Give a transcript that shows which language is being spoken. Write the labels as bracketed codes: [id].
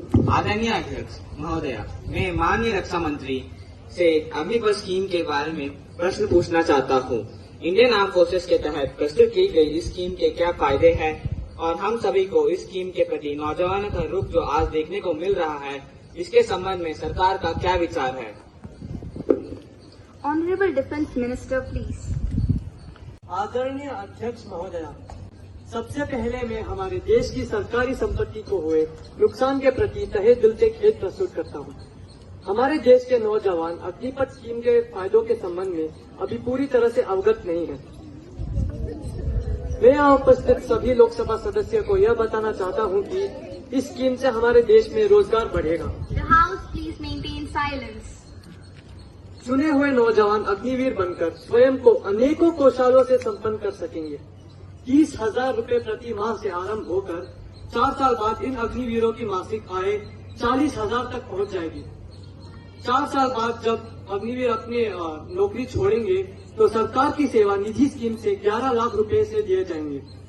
[hi] आदरणीय अध्यक्ष महोदय, मैं माननीय रक्षा मंत्री से अग्निपथ स्कीम के बारे में प्रश्न पूछना चाहता हूँ। इंडियन आर्म फोर्सेस के तहत प्रस्तुत की गई इस स्कीम के क्या फायदे हैं और हम सभी को इस स्कीम के प्रति नौजवानों का रुख जो आज देखने को मिल रहा है, इसके संबंध में सरकार का क्या विचार है? [en] Honorable Defence Minister, please. [hi] आदरणीय अध्यक्ष महोदय, सबसे पहले मैं हमारे देश की सरकारी संपत्ति को हुए नुकसान के प्रति तहे दिल से खेद प्रस्तुत करता हूँ। हमारे देश के नौजवान अग्निपथ स्कीम के फायदों के संबंध में अभी पूरी तरह से अवगत नहीं है। मैं यहाँ उपस्थित सभी लोकसभा सदस्यों को यह बताना चाहता हूँ कि इस स्कीम से हमारे देश में रोजगार बढ़ेगा। [en] The House, please maintain silence. [hi] चुने हुए नौजवान अग्निवीर बनकर स्वयं को अनेकों कौशलों से संपन्न कर सकेंगे। 30,000 रुपए प्रति माह से आरंभ होकर 4 साल बाद इन अग्निवीरों की मासिक आय 40,000 तक पहुंच जाएगी। 4 साल बाद जब अग्निवीर अपनी नौकरी छोड़ेंगे तो सरकार की सेवा निधि स्कीम से 11 लाख रुपए से दिए जाएंगे।